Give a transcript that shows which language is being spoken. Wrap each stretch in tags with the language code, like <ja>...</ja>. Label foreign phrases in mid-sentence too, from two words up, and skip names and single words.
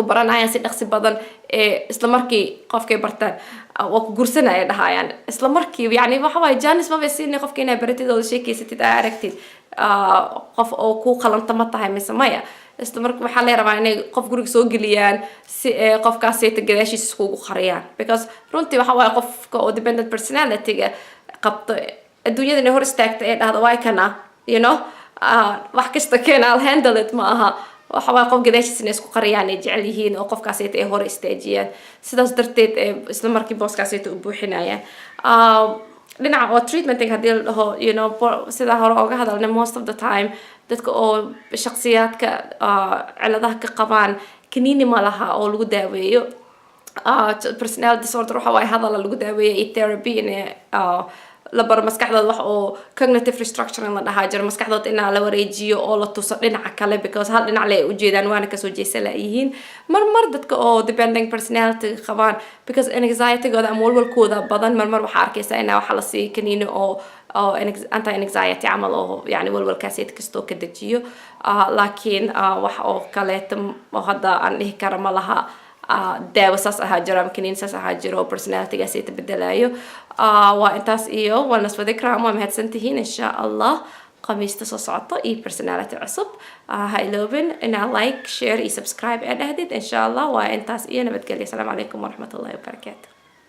<so>baranayaan si dhaqsi badan ee isla markii qofkay bartaan oo ku gursanaya dhahayaan isla markii yani waxa waaye janis ma baysiinay qofka inay baratid oo sheekeysatid aa aragtid qof oo ku qalanta ma tahay mise maya isla markii waxaa la rabaa inay qof guriga soo geliyaan si qofkaasayta gadaashiisa iskugu qariyaan because runtii waxa waaye qofka oo</so> <en>dependent personality-</en> <so>ga qabto adduunyada inay hor istaagta ee dhahda waa kana wax kasta keena</so> <en>I'll handle it</en> <so>ma aha waxa waa qof gadaashiisna isku qariyaan ay jecel yihiin oo qofkaasayta ay hor istaajiyaan sidaas darteed isla markii booskaasayta u buuxinayaan dhinaca oo treatmenting haddii la dhaho sida hore ooga hadalnay</so> <en>most of the time</en> <so>dadka oo shakhsiyaadka ciladaha ka qabaan kaniini ma laha oo lagu daaweeyo</so> <en>personality disorder</en> <so>waxa waaye hadala lagu daaweeyo iyo therapy la baro maskaxdooda wax oo</so> <en>cognitive restructuring</en> <so>la dhahaa jiro maskaxdooda inaa la wareejiyo oo la tuso dhinaca kale because hal dhinac leh ujeedaan waana kasoo jeesa layihiin marmar dadka oo</so> <en>depending personality</en> <so>qabaan because anxiety-gooda ama walwalkooda badan marmar waxaa arkaysaa inaa waxa la siiyo kaniini oo</so> <en>anti anxiety</en> <so>camal oo yani walwalkaasiyad kastoo ka dejiyo laakiin wax oo kaleeto oo hadda aan dhihi kara ma laha daawo saas ahaa jiro ama kaniin saas ahaa jiro personality-gaasi bedelayo waa intaas iyo</so> <en>wellness with Ikram</en> <so>waa mahadsantihiin</so> <ar>إن شاء الله</ar> <so>khamiista soo socoto iyo personality cusub ha iloobin inaa</so> <en>like share</en> <so>iyo subscribe ee dhahdid</so> <ar>إن شاء الله</ar> <so>waa intaas iyo nabadgelyo.</so> <ar>السلام عليكم ورحمة الله وبركاته.</ar>